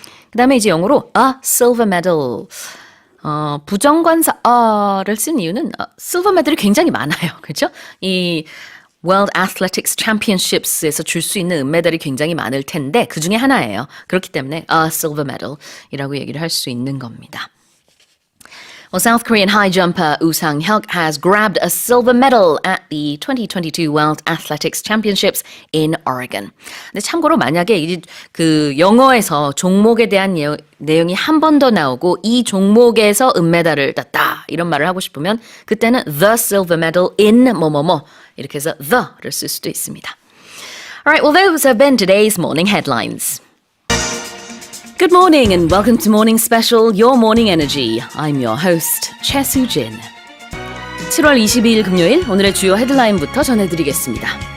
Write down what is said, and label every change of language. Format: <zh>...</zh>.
<ko>그 다음에 이제 영어로</ko> <en>a silver medal</en> <ko>부정관사 a를 쓴 이유는 silver medal이 굉장히 많아요, 그렇죠? 이 World Athletics Championships에서 줄 수 있는 은메달이 굉장히 많을 텐데 그 중에 하나예요. 그렇기 때문에</ko> <en>a silver medal</en> <ko>이라고 얘기를 할 수 있는 겁니다.</ko> <en>Well, South Korean high jumper Woo Sang-hyuk has grabbed a silver medal at the 2022 World Athletics Championships in Oregon.</en> <ko>근데 참고로 만약에 그 영어에서 종목에 대한 내용이 한 번 더 나오고 이 종목에서 은메달을 땄다 이런 말을 하고 싶으면 그때는</ko> <en>the silver medal in</en> <ko>뭐뭐뭐 이렇게 해서 the를 쓸 수도 있습니다.</ko> <en>Alright, well those have been today's morning headlines. Good morning and welcome to Morning Special, Your Morning Energy. I'm your host, Choi Soo-jin.</en> <ko>7월 22일 금요일 오늘의 주요 헤드라인부터 전해드리겠습니다.</ko>